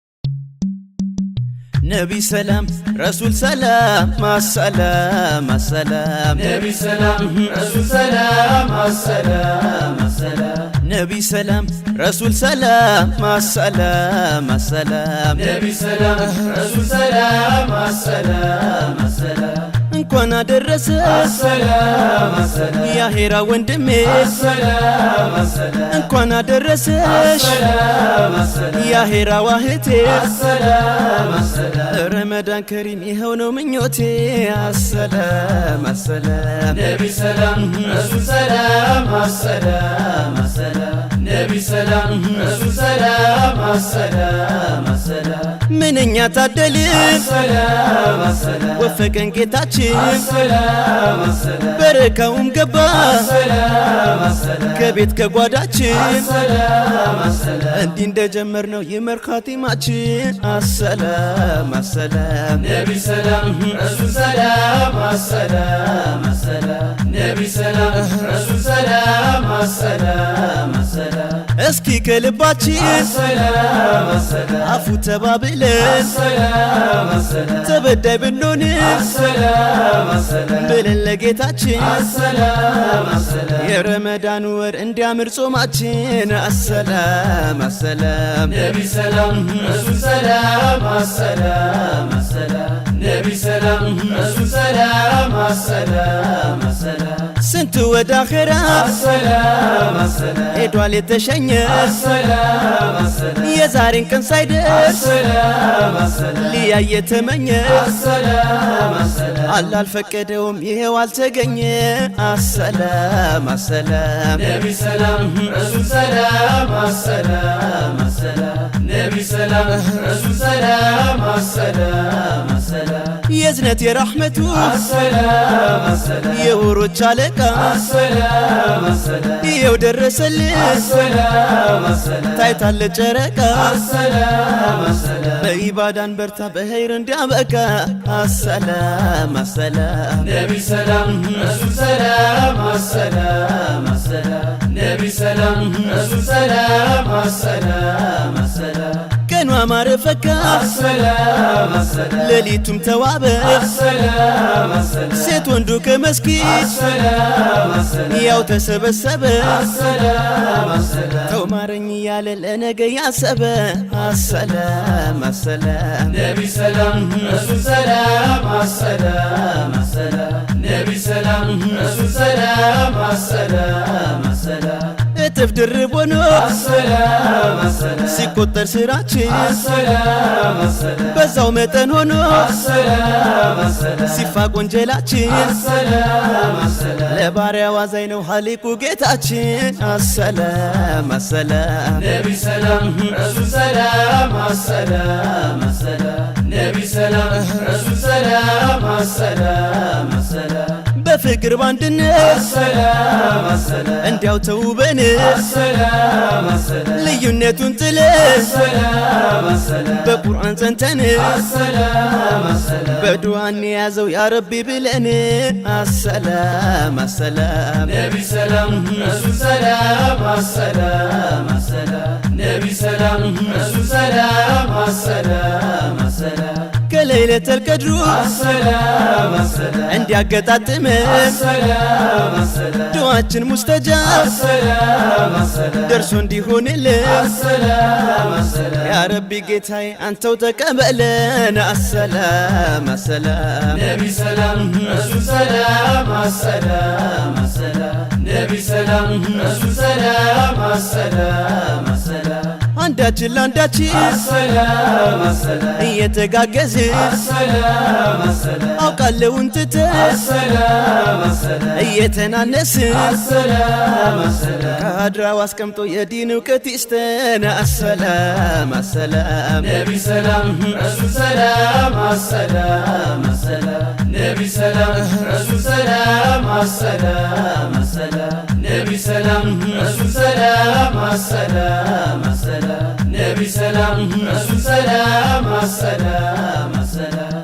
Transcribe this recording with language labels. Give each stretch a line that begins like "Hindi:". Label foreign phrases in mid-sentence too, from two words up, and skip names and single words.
Arabic: نبي سلام رسول سلام مع السلام السلام. نبي سلام رسول سلام السلام السلام. نبي سلام رسول سلام مع السلام السلام. نبي سلام رسول سلام السلام السلام.
Amharic: እንኳን አደረሰ
Arabic: السلام السلام.
Amharic: ያ ሄራ ወንድሜ
Arabic: السلام السلام.
Amharic: እንኳን አደረሰሽ
Arabic: السلام السلام.
Amharic: ያ ሄራ ዋህቴ
Arabic: السلام السلام.
Amharic: ረመዳን ከሪም ይኸው ነው ምኞቴ
Arabic: السلام السلام። نبي سلام رسول سلام السلام السلام. نبي سلام رسول سلام السلام السلام.
Amharic: ምንኛ ታደልን
Arabic: السلام السلام.
Amharic: ወፈቀን ጌታችን
Arabic: السلام السلام.
Amharic: በረካውም ገባ
Arabic: السلام السلام.
Amharic: ከቤት ከጓዳችን
Arabic: السلام السلام.
Amharic: እንዲህ እንደጀመርነው ይመር ኻቲማችን
Arabic: السلام السلام። نبي سلام رسول سلام السلام السلام. نبي سلام رسول سلام السلام السلام.
Amharic: እስኪ ከልባችን
Arabic: السلام السلام.
Amharic: አፉ ተባብለን
Arabic: السلام السلام.
Amharic: ተበዳይ ብንሆን
Arabic: السلام السلام.
Amharic: ብለን ለጌታችን
Arabic: السلام السلام.
Amharic: የረመዳን ወር እንዲያምር ጾማችን
Arabic: السلام السلام። نبي سلام رسول سلام السلام السلام. نبي سلام رسول سلام السلام السلام.
Amharic: ስንቱ ወደ አኼራ
Arabic: السلام السلام.
Amharic: ሄዷል የተሸኘ
Arabic: السلام السلام.
Amharic: የዛሬን ቀን ሳይደርስ
Arabic: السلام السلام.
Amharic: ሊያይ የተመኘ
Arabic: السلام السلام.
Amharic: አላህ አልፈቀደውም ይሄው አልተገኘ
Arabic: السلام السلام። نبي سلام رسول سلام السلام السلام. نبي سلام رسول سلام السلام السلام.
Amharic: የዝነት የራህመቱ
Arabic: السلام السلام.
Amharic: የወሮች አለቃ
Arabic: السلام السلام.
Amharic: ይኸው ደረሰልን
Arabic: السلام السلام.
Amharic: ታይታለ ጨረቃ
Arabic: السلام السلام.
Amharic: በኢባዳን በርታ በኸይር እንዲያበቃ
Arabic: السلام السلام። نبي سلام رسول سلام السلام السلام. نبي سلام رسول سلام السلام السلام.
Amharic: ቀኑ አማረ ፈካ
Arabic: السلام السلام.
Amharic: ሌሊቱም ተዋበ
Arabic: السلام السلام.
Amharic: ሴት ወንዱ ከመስጊድ
Arabic: السلام السلام.
Amharic: ያው ተሰበሰበ
Arabic: السلام السلام.
Amharic: ተው ማረኝ እያለ ለነገ ያሰበ
Arabic: السلام السلام። نبي سلام رسول سلام السلام السلام. نبي سلام رسول سلام السلام السلام.
Amharic: እጥፍ ድርብ ሆኖ
Arabic: السلام السلام.
Amharic: ሲቆጠር ስራችን
Arabic: السلام السلام.
Amharic: በዛው መጠን ሆኖ
Arabic: السلام السلام.
Amharic: ሲፋቅ ወንጀላችን
Arabic: السلام السلام.
Amharic: ለባሪያ ዋዛኝ ነው ኻሊቁ ጌታችን
Arabic: السلام السلام። نبي سلام رسول سلام السلام السلام. نبي سلام رسول سلام السلام السلام.
Amharic: በፍቅር ባንድነት
Arabic: السلام السلام.
Amharic: እንዲያው ተውበን
Arabic: السلام السلام.
Amharic: ልዩነቱን ጥለን
Arabic: السلام السلام.
Amharic: በቁርአን ጸንተን
Arabic: السلام السلام.
Amharic: በዱዓ እንያዘው
Arabic: يا ربي
Amharic: ብለን
Arabic: السلام السلام። نبي سلام رسول سلام السلام السلام. نبي سلام رسول سلام السلام السلام.
Amharic: ከለይለተል ቀድሩ
Arabic: السلام السلام.
Amharic: እንዲያገጣጥመን
Arabic: السلام السلام.
Amharic: ዱዓችን ሙስተጃብ
Arabic: السلام السلام.
Amharic: ደርሶ እንዲሆንልን
Arabic: السلام السلام. يا ربي
Amharic: ጌታዬ አንተው ተቀበለን
Arabic: السلام السلام። نبي سلام رسول سلام السلام السلام. نبي سلام رسول سلام السلام السلام.
Amharic: አንዳችን ለአንዳችን
Arabic: السلام السلام.
Amharic: እየተጋገዝን
Arabic: السلام السلام.
Amharic: አውቃለውን ትተን
Arabic: السلام السلام.
Amharic: እየተናነስን
Arabic: السلام السلام.
Amharic: ከአድራው አስቀምጦ የዲን እውቀት ይስጠን
Arabic: السلام السلام። نبي سلام رسول سلام السلام السلام. نبي سلام رسول سلام السلام السلام. نبي سلام رسول سلام السلام السلام. نبي سلام رسول سلام السلام السلام.